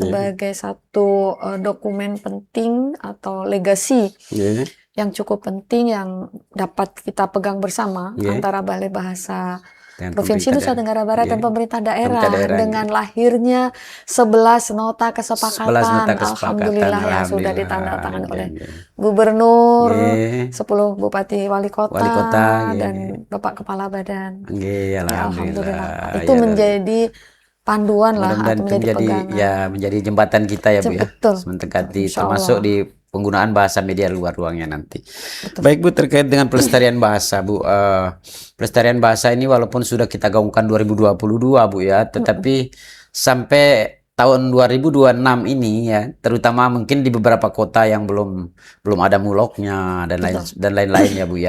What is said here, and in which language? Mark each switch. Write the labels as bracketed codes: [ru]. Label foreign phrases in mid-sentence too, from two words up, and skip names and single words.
[id] sebagai satu dokumen penting atau legasi Iya. yang cukup penting yang dapat kita pegang bersama Iya. antara Balai Bahasa dengan Provinsi pemerintah Nusa daerah. Tenggara Barat dan Nggih. pemerintah Pemerintah daerah daerah dengan nggih. lahirnya 11 nota 11 nota kesepakatan, kesepakatan, alhamdulillah yang sudah alhamdulillah. ditandatangani Nggih, oleh nggih. Gubernur, Nggih. 10 bupati wali Wali kota, kota, nggih, nggih. dan Bapak Kepala Badan. Nggih, Ya alhamdulillah Pak. alhamdulillah. Itu Ya, menjadi panduan lah mudah-mudahan atau itu menjadi menjadi ya pegangan. menjadi jembatan kita ya Bu ya. Betul, Sementara betul, insya termasuk Allah. di penggunaan bahasa media luar ruangnya nanti. Betul. Baik Bu, terkait dengan pelestarian bahasa Bu, pelestarian bahasa ini walaupun sudah kita gaungkan 2022 Bu ya, tetapi sampai tahun 2026 ini ya, terutama mungkin di beberapa kota yang belum ada muloknya dan lain-lain ya Bu ya.